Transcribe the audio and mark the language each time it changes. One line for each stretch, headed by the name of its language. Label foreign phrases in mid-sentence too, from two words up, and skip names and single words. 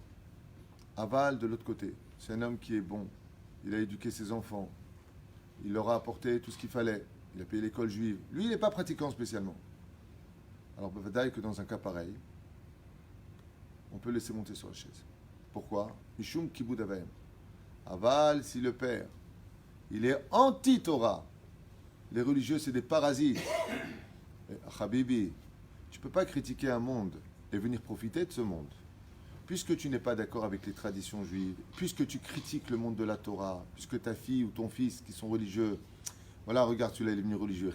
French: Aval, de l'autre côté, c'est un homme qui est bon. Il a éduqué ses enfants. Il leur a apporté tout ce qu'il fallait. Il a payé l'école juive. Lui, il n'est pas pratiquant spécialement. Alors, peut-être que dans un cas pareil, on peut laisser monter sur la chaise. Pourquoi?
Hebrew: משום כיבוד אבים.
French: Aval, si le père, il est anti-Torah. Les religieux, c'est des parasites. Habibi, tu ne peux pas critiquer un monde et venir profiter de ce monde. Puisque tu n'es pas d'accord avec les traditions juives, puisque tu critiques le monde de la Torah, puisque ta fille ou ton fils qui sont religieux, voilà, regarde, celui-là, il est devenu religieux.